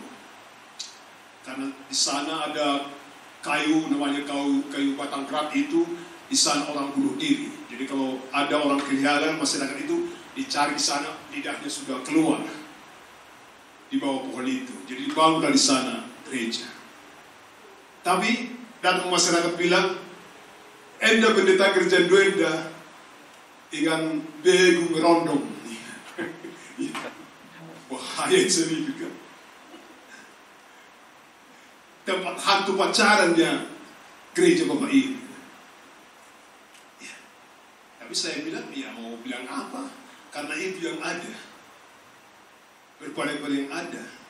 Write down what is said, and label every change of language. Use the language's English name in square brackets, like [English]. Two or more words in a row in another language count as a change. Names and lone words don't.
[Indonesian] Karena di sana ada kayu, namanya kayu batang kerat itu, di sana orang bunuh diri. Jadi kalau ada orang kehilangan, masyarakat itu dicari di sana, lidahnya sudah keluar di bawah pohon itu. Jadi dibangun dari sana gereja. Tapi datang masyarakat bilang, [Batak Karo] enda pendeta gereja duenda, ingan begu ngerondong. [Indonesian] Bahaya sendiri kan. Tempat hantu pacarannya gereja Bapak ini. Ya. Tapi saya bilang, ya mau bilang apa? Karena itu yang ada. Berpada yang ada.